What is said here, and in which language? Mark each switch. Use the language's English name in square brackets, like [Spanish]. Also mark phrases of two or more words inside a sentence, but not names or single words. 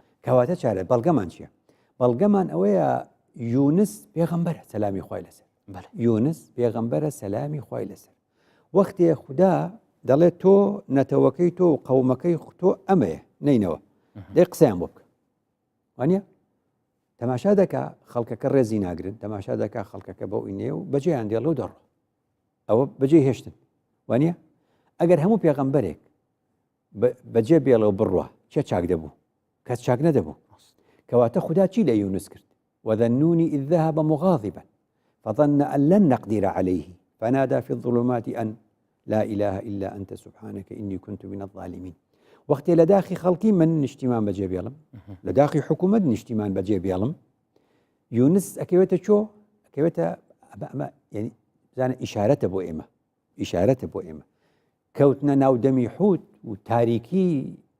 [Central Kurdish] کەواتە چارە بەڵگەمان چییە بەڵگەمان ئەوەیە یونس پێغەمبەرە سەلامی خوای لەسەر یونس پێغەمبەرە سەلامی خوای لەسەر وەختێ خوددا دەڵێت تۆ نەتەوەکەی تۆ و قەومەکەی تۆ ئەمەیە نینەوە دەی قسەیان بۆ بکە وانە تەماشا دەکا خەڵکەکە ڕێزی ناگرن تەماشا دەکا خەڵکەکە بەو ئینێ و بەجێیان دێڵە و دەڕۆ ئەوە بەجێ هێشتن وانە ئەگەر هەموو پێغەمبەرێک بەجێ بێڵەوە بڕوە چێ چاک دەبوو کەس چاک نەدەبوو کەواتە خوددا چی لە یونس کرد [Arabic] وذنوني إذ ذهب مغاضبا فظن أن لن نقدر عليه فنادى في الظلمات أن لا إله إلا أنت سبحانك إني كنت من الظالمين. [Central Kurdish] وقتی لە داخی خەڵکی من نیشتیمان بەجێ بێڵم لە داخی حکوومەت نیشتیمان بەجێ بێڵم یونس ئەکەوێتە چۆ ئەکەوێتە ینی بزانە ئیشارەتە بۆ ئێمە ئیشارەتە بۆ ئێمە کەوتنە ناودەمی حوت و تاریکی